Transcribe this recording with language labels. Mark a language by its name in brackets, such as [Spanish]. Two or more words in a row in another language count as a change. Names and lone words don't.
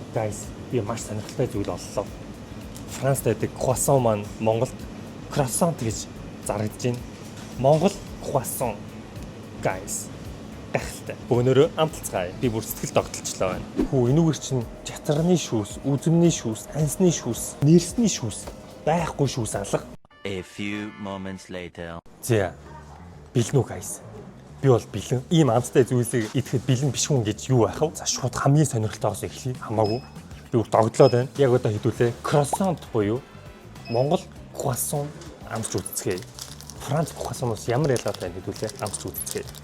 [Mongolian] Guys, би маш сонирхолтой зүйл оллоо. Францд байдаг croissant маань Монголд croissant гэж зарагдж байна. Монгол croissant. Guys, гайхалтай. Өнөөрөө амталцгаая. Би бүр сэтгэл догтолчлоо байна. Энүүгэр чинь чатарны шүүс, үзмний шүүс, ансны шүүс, нэрсний шүүс, байхгүй шүүс алга. [English] A few moments later. [Mongolian] За. Бэлэн үү guys? Би бол бэлэн. Ийм амттай зүйлсийг идэхэд бэлэн биш хүн гэж юу байх вэ? За шууд хамгийн сонирхолтойгоос эхлэе. Хамаагүй. Би бүр догдлоод байна. Яг одоо хэдүүлээ. Croissant буюу Монгол croissant амсч үзцгээе. Франц croissant-оос ямар ялгаатай байна хэдүүлээ. Амсч үзцгээе.